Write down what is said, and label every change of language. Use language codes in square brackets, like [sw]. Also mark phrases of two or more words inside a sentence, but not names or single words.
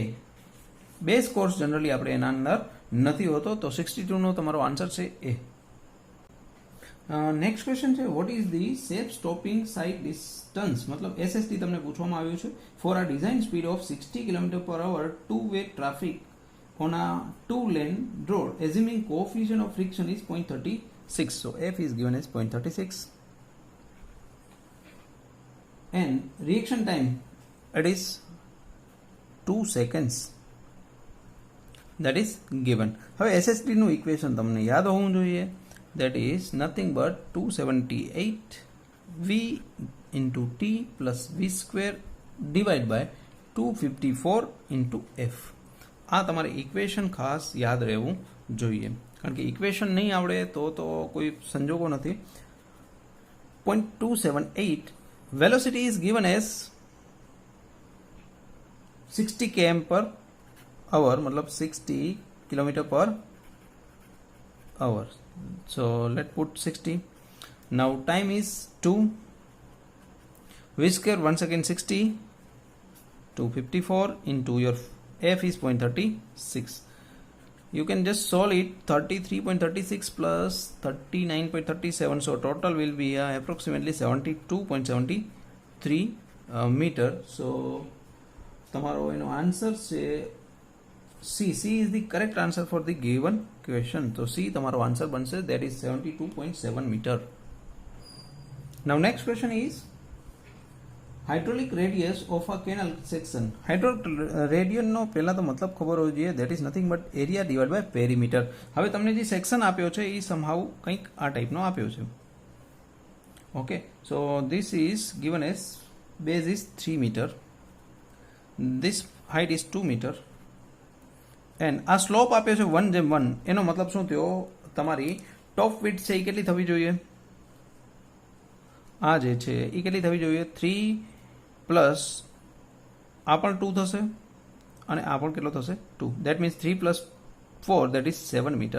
[en] base course [gu] જનરલી આપણે એના અંદર નથી હોતો. તો 62 નો તમારો આન્સર છે એ. [en] next question છે, what is the safe stopping side distance. [gu] મતલબ એસએસડી તમને પૂછવામાં આવ્યું છે. [en] for a design speed of 60 km/h two way traffic on a two-lane road, assuming coefficient of friction is 0.36. So F is given as 0.36. And reaction time, it is 2 seconds. That is given. [gu] હવે SSD નું ઇક્વેશન તમને યાદ હોવું જોઈએ. [en] That is nothing but 278 V into T plus V square divided by 254 into F. [gu] આ તમારે ઇક્વેશન ખાસ યાદ રહેવું જોઈએ, કારણ કે ઇક્વેશન નહીં આવડે તો કોઈ સંજોગો નથી. [en] 0.278 velocity is given as 60 km/h, મતલબ 60 km/h. So let's put 60. Now time is 2. V square 1 second 60. 254 into your f is 0.36. You can just solve it. 33.36 plus 39.37. So total will be approximately 72.73 meter. [gu] So તમારો એનો આન્સર છે C. [en] C is the correct answer for the given question. [gu] So C તમારો આન્સર બનશે, [en] that is 72.7 meter. Now next question is hydraulic radius of a canal section. Hydraulic radius [gu] નો પહેલા તો મતલબ ખબર હોવો જોઈએ, [en] that is nothing but area divided by perimeter. [gu] હવે તમને જે સેક્શન આપ્યો છે એ somehow કંઈક આ ટાઈપનો આપ્યો છે. [en] Okay, so this is given as base is 3 meter, this height is 2 meter, and [gu] આ સ્લોપ આપ્યો છે [en] 1:1. [gu] એનો મતલબ શું થયો, તમારી [en] top width [gu] છે એ કેટલી થવી જોઈએ, આ જે છે એ કેટલી થવી જોઈએ, 3 પ્લસ આ પણ 2 થશે અને આ પણ કેટલો થશે 2. [en] that means 3 plus 4 that is 7 meter.